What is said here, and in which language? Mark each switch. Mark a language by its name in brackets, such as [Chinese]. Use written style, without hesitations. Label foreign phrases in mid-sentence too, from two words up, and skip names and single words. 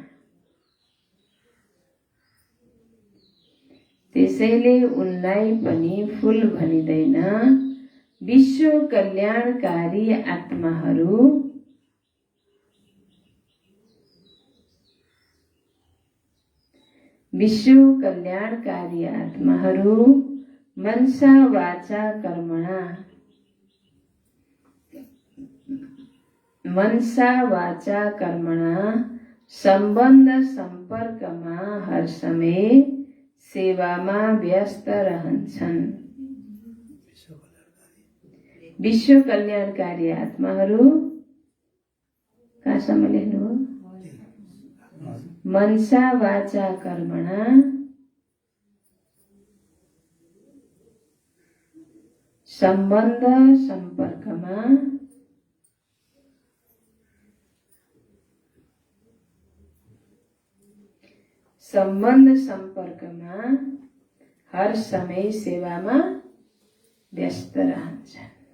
[Nepali] त्यसैले उनलाई पनि फुल भनिँदैन। विश्व कल्याणकारी आत्माहरू विश्व कल्याणकारी आत्माहरू [Sanskrit] मनसा वाचा कर्मणा [Nepali] सम्बन्ध सम्पर्कमा हर समय सेवामा व्यस्त रहन्छन्। विश्व कल्याणकारी आत्माहरू कहाँसम्म लेख्नु हो? [Sanskrit] मनसा वाचा कर्मणा [Nepali] सम्बन्ध सम्पर्कमा हर समय सेवामा व्यस्त रहन्छन्।